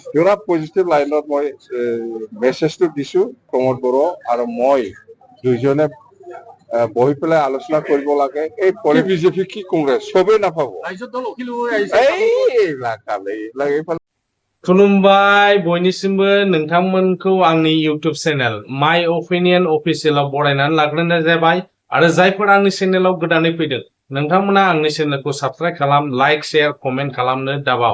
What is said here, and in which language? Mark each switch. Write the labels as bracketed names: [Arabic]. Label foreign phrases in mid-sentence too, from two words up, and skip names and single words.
[Assamese] পুৰা পজিটিভ লাইনত মই মেছেজটো দিছো প্ৰমোদ বড়ো আৰু মই দুইজনে বহি পেলাই আলোচনা কৰিব লাগে। এই বিজেপি কি কংগ্ৰেছ চবেই নাপাব [Bodo] खुलुमबाय बयनिसिमबो नोंथांमोनखौ आंनि इउटिउब चेनेल माय अपिनियन अफिसियेलाव बरायनानै लाग्रोनाय जाबाय आरो जायफोर आंनि चेनेलाव गोदानै फैदों नोंथांमोना आंनि चेनेलखौ साबस्क्राइब खालाम, [English] like, share, comment [Bodo] खालामनो दाबाव।